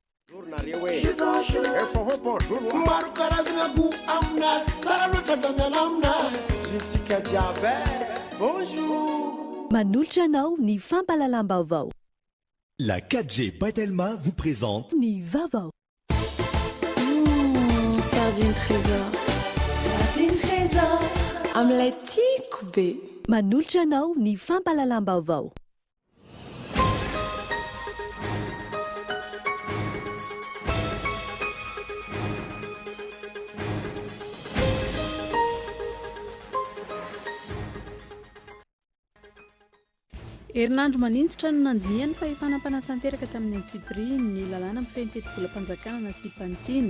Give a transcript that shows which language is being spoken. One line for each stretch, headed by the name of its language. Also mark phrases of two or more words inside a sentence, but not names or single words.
Malagasy: Manolotra anao ny fampalalam-baovao.
French: La 4G By vous présente
Malagasy: Ny Vaovao. Sardine trésor. Sardine trésor. Amin'ilay tiako be. Manolotra anao ny fampalalam-baovao. Herinandro manintsitra no nandiniany fa efa nampanatanteraka tamin'ny Antsipiriny ny lalàna mifehy ny teti-bola-panjakana sy Pantsiny.